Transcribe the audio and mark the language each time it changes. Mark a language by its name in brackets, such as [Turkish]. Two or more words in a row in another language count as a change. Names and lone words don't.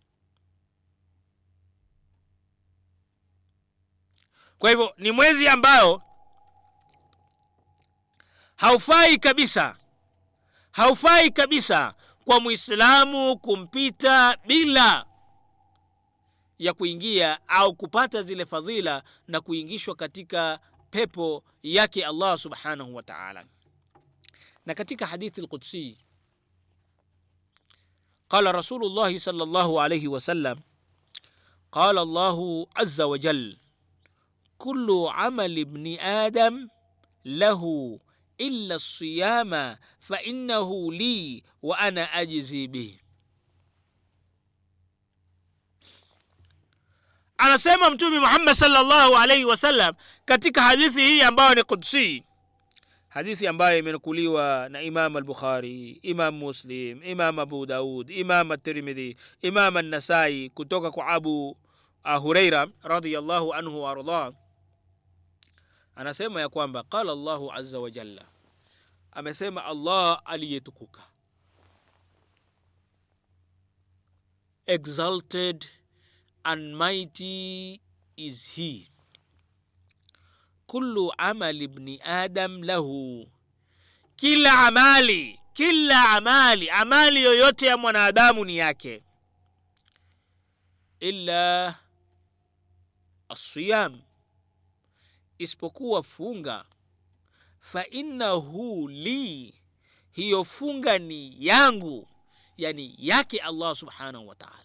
[Swahili] Kwa hivyo ni mwezi ambao haufai kabisa kwa Muislamu kumpita bila ya kuingia au kupata zile fadhila na kuingishwa katika pepo yake Allah [Arabic] سبحانه وتعالى. [Swahili] Na katika hadithi [Arabic] القدسي قال رسول الله صلى الله عليه وسلم قال الله عز وجل كل عمل ابن آدم له إلا الصيام فإنه لي وأنا أجزي به. [Swahili] Anasema Mtume Muhammad [Arabic] صلى الله عليه وسلم [Swahili] katika hadithi hii ambayo ni Qudsi, hadithi ambayo imenukuliwa na Imam al-Bukhari, Imam Muslim, Imam Abu Daud, Imam at-Tirmidhi, Imam an-Nasai, kutoka kwa [Arabic] Abu Huraira رضي الله عنه وأرضى. [Swahili] Anasema ya kwamba [Arabic] قال الله عز وجل, [Swahili] amesema Allah aliyetukuka, [English] exalted and mighty is he, [Arabic] كل عمل ابن آدم له, [Swahili] kila amali yoyote ya mwanadamu ni yake, [Arabic] إلا الصيام, [Swahili] isipokuwa funga, [Arabic] فإنه لي, [Swahili] hiyo funga ni yangu, yani yake Allah [Arabic] سبحانه وتعالى.